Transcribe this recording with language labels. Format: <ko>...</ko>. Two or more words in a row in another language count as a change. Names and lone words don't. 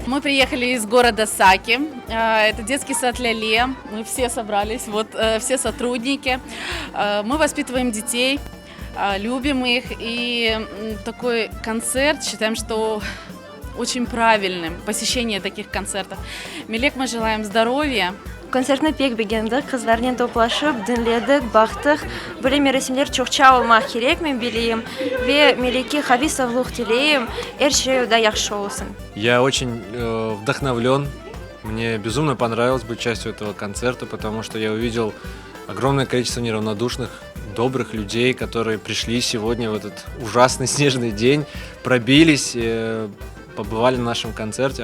<ru>Мы приехали из города Саки, это детский сад Ляле, мы все собрались, все сотрудники. Мы воспитываем детей, любим их, и такой концерт считаем, что очень правильным, посещение таких концертов. Мелек, мы желаем здоровья.</ru> <crh>Концертны пек бегенді, қызлармен топлашып, дінледік, бақтық. Бөлі мересімлер чоқча олмақ керек, мен білейім. Ве Мелеке хабисовлух тілейім, әршею да яқшы олсын.</crh> <ru>Я очень вдохновлен. Мне безумно понравилось быть частью этого концерта, потому что я увидел огромное количество неравнодушных, добрых людей, которые пришли сегодня в этот ужасный снежный день, пробились, побывали на нашем концерте.</ru>